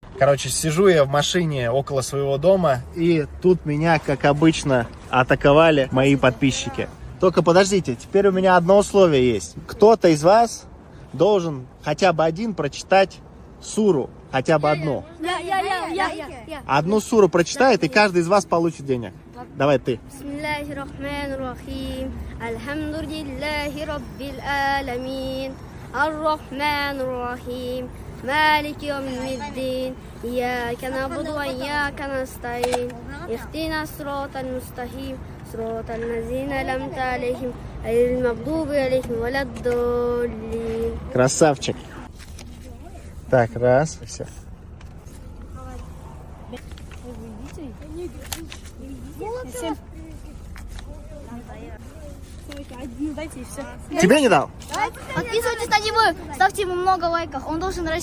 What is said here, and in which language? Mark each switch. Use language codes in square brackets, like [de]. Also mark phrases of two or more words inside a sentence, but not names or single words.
[ru] Короче, сижу я в машине около своего дома, и тут меня, как обычно, атаковали мои подписчики. Только подождите, теперь у меня одно условие есть. Кто-то из вас должен хотя бы один прочитать суру, хотя бы одну. Я. Одну суру прочитает, и каждый из вас получит денег. Давай ты. [ar] بسم الله الرحمن الرحيم. الحمد لله رب العالمين. الرحمن الرحيم. مالك يوم الدين. إياك نعبد وإياك نستعين. اهدنا الصراط المستقيم. صراط الذين لم عليهم غير المغضوب عليهم ولا الضالين. [ru] Красавчик. Так, раз, все. Дайте и все. Тебе не дал? Подписывайтесь на него, ставьте ему много лайков, он должен расти.